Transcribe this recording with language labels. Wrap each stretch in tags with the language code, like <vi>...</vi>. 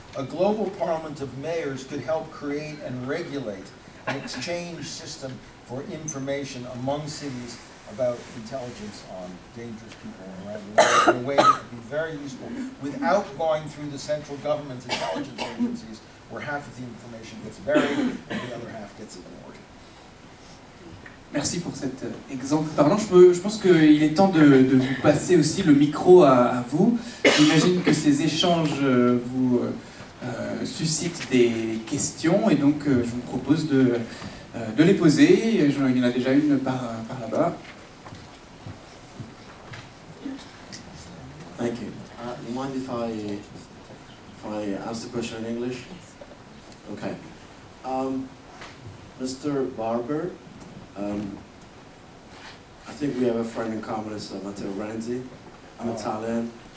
<en>A global parliament of mayors could help create and regulate an exchange system for information among cities about intelligence on dangerous people around the world in a way that would be very useful without going through the central government intelligence agencies where half of the information gets buried and the other half gets ignored.</en> <fr>Merci pour cet exemple parlant. Je pense qu'il est temps de vous passer aussi le micro à vous. J'imagine que ces échanges vous suscitent des questions et donc je vous propose de les poser. Il y en a déjà une par là-bas.</fr> <en>Thank you. You mind if I ask the question in English? Okay. Mr. Barber, I think we have a friend in common, it's Matteo Renzi. I'm Italian.</en>